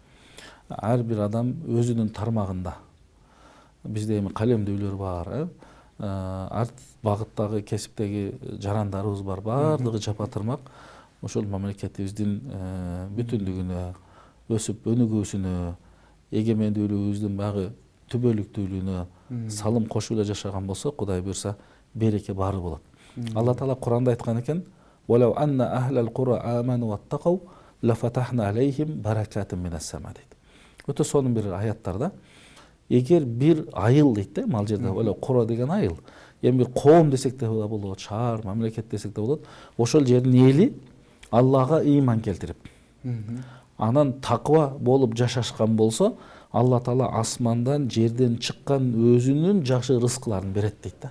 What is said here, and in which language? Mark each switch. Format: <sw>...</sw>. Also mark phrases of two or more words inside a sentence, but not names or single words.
<ky>ар бир адам өзүнүн тармагында, бизде эми калемдүүлөр бар, ар багыттагы кесиптеги жарандарыбыз бар, баардыгы жапа-тырмак ошол мамлекетибиздин бүтүндүгүнө, өсүп өнүгүүсүнө, эгемендүүлүгүбүздүн багы түбөлүктүүлүгүнө салым кошуп эле жашаган болсо, Кудай буйрса, береке баары болот. Алла Таала Куранда айткан экен:</ky> <ar>"ولو أن أهل القرى آمنوا واتقوا لفتحنا عليهم بركات من السماء" дейт.</ar> <ky>Өтө сонун бир аяттарда. Эгер бир айыл дейт да, ал жерде эле кура деген айыл, эми бир коом десек да болот, шаар, мамлекет десек да болот, ошол жердин эли Аллага ыйман келтирип, анан таква болуп жашашкан болсо, Алла Таала асмандан, жерден чыккан өзүнүн жакшы рызкыларын берет дейт да.</ky>